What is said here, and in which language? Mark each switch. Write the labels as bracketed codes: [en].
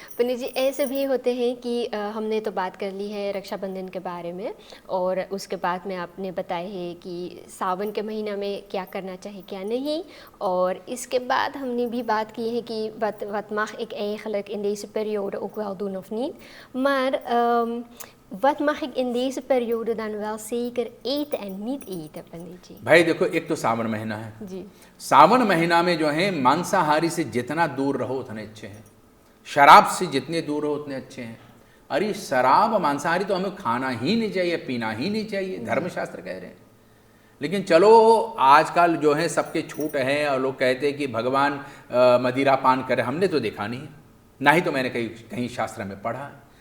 [hi] पंडित जी, ऐसे भी होते हैं कि हमने तो बात कर ली है रक्षाबंधन के बारे में, और उसके बाद में आपने बताया है कि सावन के महीना में क्या करना चाहिए क्या नहीं, और इसके बाद हमने भी बात की है कि [nl] wat mag ik eigenlijk in deze periode ook wel doen of niet. Maar wat mag ik in deze periode dan wel zeker eten en niet eten, पंडित जी? [hi] भाई देखो, एक तो सावन महीना है जी। सावन महीना में जो है मांसाहारी से जितना दूर रहो उतने अच्छे हैं, शराब से जितने दूर रहो उतने अच्छे हैं। अरे शराब मांसाहारी तो हमें खाना ही नहीं चाहिए, पीना ही नहीं चाहिए, धर्मशास्त्र कह रहे हैं। लेकिन चलो आजकल जो है सबके छूट है, और लोग कहते हैं कि भगवान मदिरा पान करे, हमने तो देखा नहीं, ना ही तो मैंने कहीं शास्त्र में पढ़ा है।